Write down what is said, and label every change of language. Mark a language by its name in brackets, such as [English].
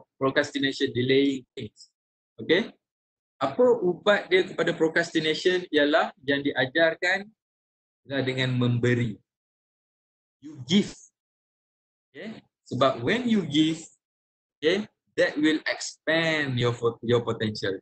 [English] Procrastination, delaying things. Okay? [Malay] Apa ubat dia kepada procrastination ialah yang diajarkan dengan memberi. [English] You give. Okay? Sebab when you give, okay, that will expand your potential.